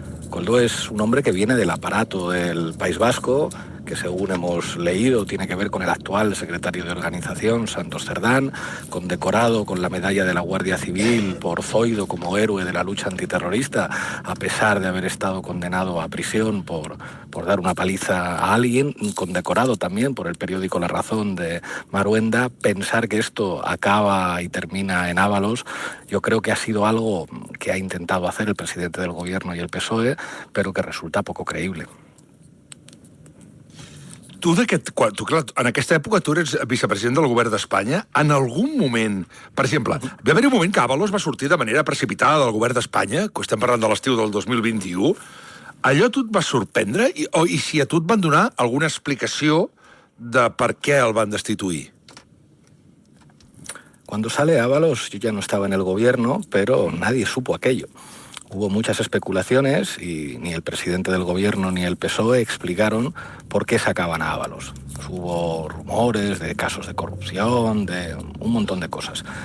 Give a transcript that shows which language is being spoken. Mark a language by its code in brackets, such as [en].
[es] Koldo es un hombre que viene del aparato del País Vasco, que según hemos leído tiene que ver con el actual secretario de organización, Santos Cerdán, condecorado con la medalla de la Guardia Civil por Zoido como héroe de la lucha antiterrorista, a pesar de haber estado condenado a prisión por dar una paliza a alguien, condecorado también por el periódico La Razón de Maruenda. Pensar que esto acaba y termina en Ábalos, yo creo que ha sido algo que ha intentado hacer el presidente del gobierno y el PSOE, pero que resulta poco creïble. [ca] Tu, clar, en aquesta època tu eres vicepresident del govern d'Espanya. En algun moment, per exemple, va haver un moment que Ábalos va sortir de manera precipitada del govern d'Espanya, que estem parlant de l'estiu del 2021. Allò a tu et va sorprendre? I si a tu et van donar alguna explicació de per què el van destituir? [es] Cuando sale Ábalos, yo ya no estaba en el gobierno, pero nadie supo aquello. Hubo muchas especulaciones y ni el presidente del gobierno ni el PSOE explicaron por qué sacaban a Ábalos. Pues hubo rumores de casos de corrupción, de un montón de cosas.